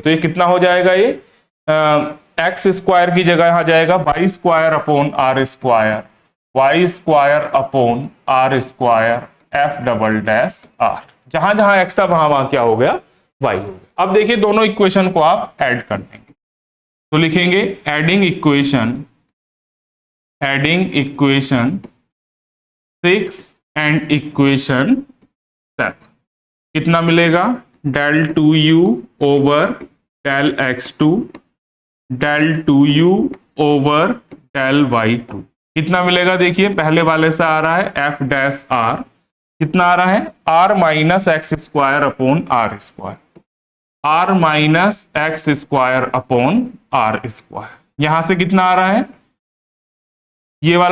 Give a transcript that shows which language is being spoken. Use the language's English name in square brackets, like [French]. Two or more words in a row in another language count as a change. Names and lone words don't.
[Hindi] तो ये कितना हो जाएगा, ये [English] x square [Hindi] की जगह आ जाएगा [English] y square upon r square, y square upon r square, f double dash r, [Hindi] जहां जहां एक्स था वहां वहां क्या हो गया, वाई हो गया। अब देखिए दोनों इक्वेशन को आप ऐड कर देंगे, तो लिखेंगे [English] adding equation 6 and equation 7, [Hindi] कितना मिलेगा, [English] del 2u ओवर del x2, del 2u ओवर del y2, [Hindi] कितना मिलेगा, देखिए पहले वाले से आ रहा है [English] f dash r, [Hindi] कितना आ रहा है, [English] r minus x square upon r square, r minus x square upon r square, [Hindi] यहां से कितना आ रहा है, ये वाला